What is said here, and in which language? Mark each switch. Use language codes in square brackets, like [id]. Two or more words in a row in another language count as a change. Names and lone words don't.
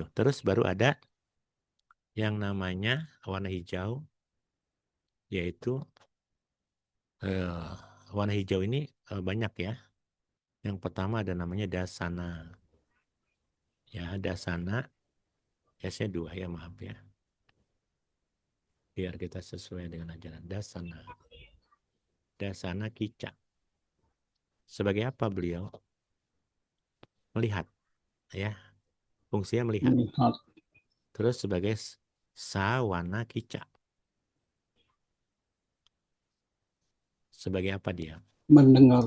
[id] Terus baru ada yang namanya warna hijau, yaitu warna hijau ini banyak ya. Yang pertama ada namanya dasana. Ya, dasana. S-nya 2 ya, maaf ya. Biar kita sesuai dengan ajaran. [pi] Dasana. Dasana Kica. [id] Sebagai apa beliau? Melihat. Ya, fungsinya melihat. Melihat. Terus sebagai [pi] sawana Kica. [id] Sebagai apa dia? Mendengar.